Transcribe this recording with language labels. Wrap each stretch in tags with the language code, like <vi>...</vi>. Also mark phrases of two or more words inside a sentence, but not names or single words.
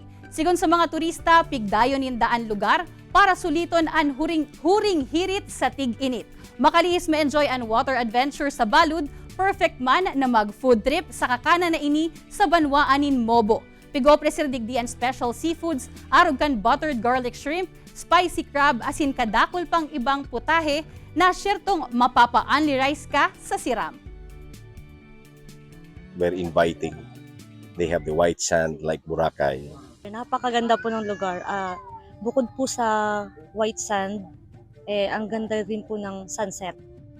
<bik>Sigon sa mga turista, pigdayon daan lugar para suliton ang huring hirit sa tig-init. Makalihis ma-enjoy ang</bik> <en>water adventure</en> <bik>sa Balud, perfect man na mag-</bik> <en>food trip</en> <bik>sa kakana na ini sa Banwaanin Mobo. Pigopre sir digdi ang special seafoods, arog kan</bik> <en>buttered garlic shrimp, spicy crab,</en> <bik>asin kadakol pang ibang putahe na syertong mapapa-</bik> <en>only rice</en> <bik>ka sa Siram.</bik> <en>Very inviting. They have the white sand like Boracay.</en> <tl>Napakaganda po ng lugar. Bukod po sa</tl> <en>white sand,</en> <tl>ang ganda rin po ng sunset.</tl>